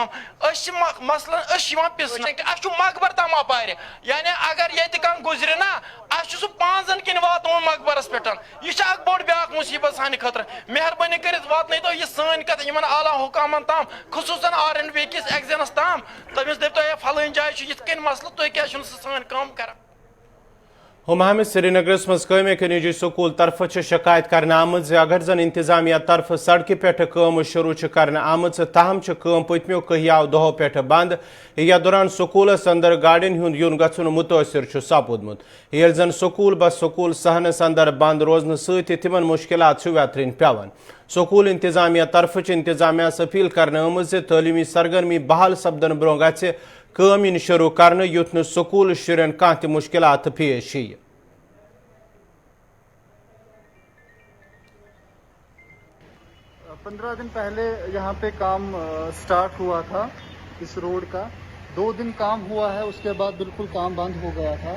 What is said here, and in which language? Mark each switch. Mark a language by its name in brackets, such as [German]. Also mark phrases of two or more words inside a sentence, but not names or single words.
[Kashmiri] أسۍ چھِ مثلاً أسۍ چھِ یِوان پِسنہٕ اسہِ چھُ مقبر تام اپارِ یعنی اگر ییٚتہِ کانٛہہ گُزرِ نا اسہِ چھُ سُہ 5 کِنۍ واتناوُن مقبرس پٮ۪ٹھ. یہِ چھِ اکھ بوٚڑ بیاکھ مُصیبت سانہِ خٲطرٕ. مہربٲنی کٔرِتھ واتنٲیتو یہِ سٲنۍ کتھ یِمن اعلیٰ حُکامن تام خصوٗصن R&B کِس ایٚگزینس تام تٔمِس دٔپتو ہے فلٲنۍ جایہِ چھُ یِتھ کٔنۍ مسلہٕ تُہۍ کیٛازِ چھُنہٕ سُہ سٲنۍ کٲم کران. ہمام سری نگرس مز قومی نجی سکول طرف شکایت کرنے آمت اگر زن انتظامیہ طرف سڑکہ پہ کام شروع کرنے آمت تاہم کام پتمو کہیاو دہو پہ بند یا دوران سکولس اندر گاڑین ہند یون گھن متاثر سپودمت یل زن سکول بس سکول صحنس اندر بند روزن ست تمن مشکلات ویترین پیون. سکول انتظامیہ طرف انتظامیہ اپیل کرنے آمت تعلیمی سرگرمی بحال سپدن برو گھِ کام شروع کرنے یوت نہ سکول شرین کھانا تہ مشکلات پیش یی. [Urdu] 15 دن پہلے یہاں پہ کام سٹارٹ ہوا تھا اس روڈ کا. 2 دن کام ہوا ہے, اس کے بعد بالکل کام بند ہو گیا تھا.